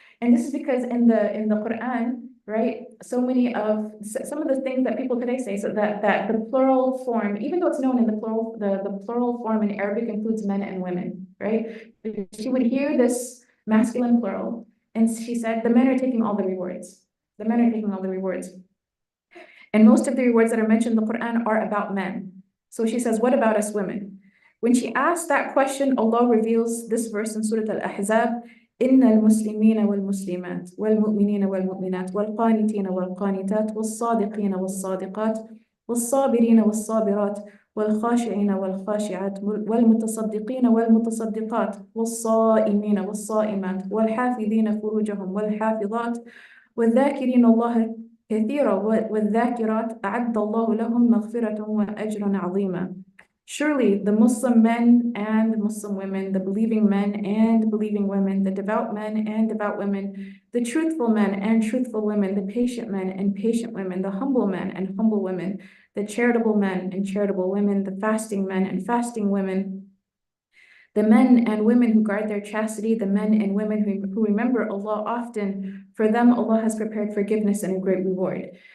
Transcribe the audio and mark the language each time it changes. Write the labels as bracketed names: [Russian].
[English] And this is because in the Quran, right, some of the things that people today say, so that the plural form, even though it's known in the plural form in Arabic includes men and women, right? She would hear this masculine plural, and she said, the men are taking all the rewards. The men are taking all the rewards. And most of the rewards that are mentioned in the Quran are about men. So she says, what about us women? When she asked that question, Allah reveals this verse in Surah Al-Ahzab, [Arabic] إن المسلمين والمسلمات والمؤمنين والمؤمنات والقانتين والقانتات والصادقين والصادقات والصابرين والصابرات والخاشعين والخاشعات والمتصدقين والمتصدقات والصائمين والصائمات والحافظين فروجهم والحافظات والذاكرين الله كثيرا والذاكرات أعد الله لهم مغفرة وأجرا عظيما. [English] Surely the Muslim men and Muslim women, the believing men and believing women, the devout men and devout women, the truthful men and truthful women, the patient men and patient women, the humble men and humble women, the charitable men and charitable women, the fasting men and fasting women, the men and women who guard their chastity, the men and women who remember Allah often, for them Allah has prepared forgiveness and a great reward.